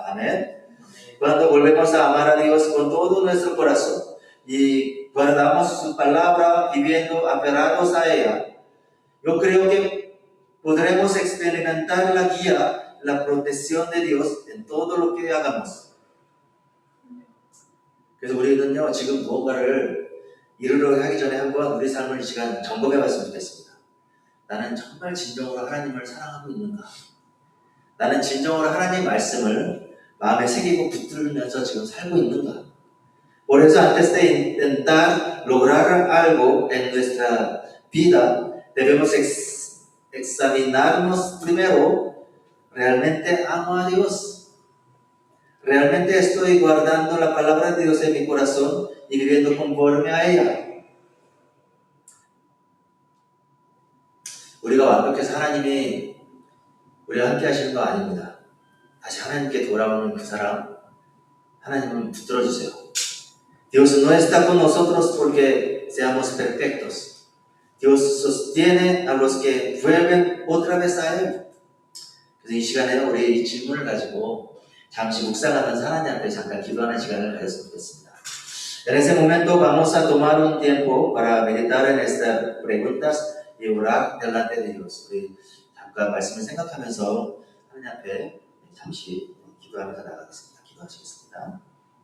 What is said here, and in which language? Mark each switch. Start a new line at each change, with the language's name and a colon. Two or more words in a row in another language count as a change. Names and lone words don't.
Korean: 아멘.
Spanish: Cuando volvemos a amar a Dios con todo nuestro corazón y guardamos su palabra viviendo aferrados a ella, yo creo que podremos experimentar la guía, la protección de Dios en todo lo que hagamos.
Korean: 그래서 우리는요 지금 무언가를 이루려 하기 전에 한번 우리 삶을 이 시간 점검해 봤으면 좋겠습니다. 나는 정말 진정으로 하나님을 사랑하고 있는가? 나는 진정으로 하나님의 말씀을 마음에 새기고 붙들면서 지금 살고 있는가?
Spanish: Por eso antes de intentar lograr algo en nuestra vida, debemos examinarnos primero, ¿realmente amo a Dios? ¿Realmente estoy guardando la palabra de Dios en mi corazón y viviendo conforme a ella?
Korean: 우리가 완벽해서 하나님이 우리와 함께 하시는 거 아닙니다. 다시 하나님께 돌아오는 그 사람, 하나님은 붙들어 주세요.
Spanish: Dios no está con nosotros porque seamos perfectos. Dios sostiene a los que vuelven otra vez a Él.
Korean: 그래서 이 시간에 우리 이 질문을 가지고 잠시 묵상하면서 하나님 앞에 잠깐 기도하는 시간을 가졌으면 좋겠습니다.
Spanish: En ese momento vamos a tomar un tiempo para meditar en estas preguntas y orar delante de Dios.
Korean: 우리 잠깐 말씀을 생각하면서 하나님 앞에 잠시 기도하면서 나가겠습니다. 기도하시겠습니다.